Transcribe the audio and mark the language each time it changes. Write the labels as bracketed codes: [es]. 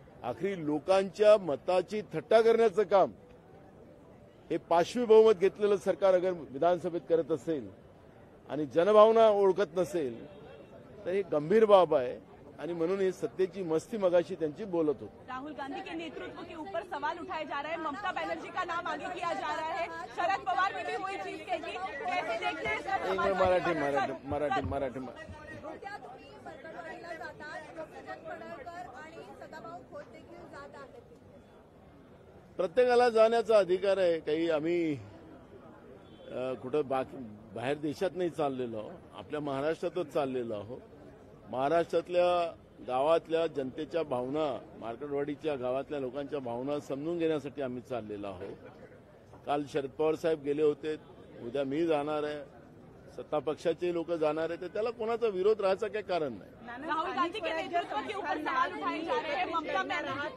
[mr] आखरी लोकांच्या मताची थट्टा करण्याचं काम हे पाशवी बहुमत घेतलेलं सरकार अगर विधानसभेत करत असेल आणि जनभावना ओळखत नसेल तर ही गंभीर बाब आहे. आणि म्हणून ही सत्तेची मस्ती मगाशी त्यांची बोलत होती. [hi] राहुल गांधी के नेतृत्व के ऊपर सवाल उठाए जा रहे हैं, ममता बनर्जी का नाम आगे किया जा रहा है, शरद पवार ने भी वही चीज कही. कैसे देखते हैं इसका? [mr] मराठी उद्या तुम्ही परगडवाडीला जातात, सज्जन पडळकर आणि सदाभाऊ खोत देखील जात आहेत. प्रत्येकाला जाण्याचा अधिकार आहे. काही आम्ही कुठं बाहेर देशात नाही चाललेलो, आपल्या महाराष्ट्रातच चाललेलो आहोत. महाराष्ट्रातल्या गावातल्या जनतेच्या भावना, मार्कंडवाडीच्या गावातल्या लोकांच्या भावना समजून घेण्यासाठी आम्ही चाललेलो आहोत. काल शरद पवार साहेब गेले होते, उद्या मी जाणार आहे, सत्ता पक्षाचे लोक जाणार आहे, तर त्याला कोणाचा विरोध राहायचं काही कारण नाही. [hi] राहुल गांधी के नेतृत्व के ऊपर सवाल उठाए जा रहे हैं, ममता बनर्जी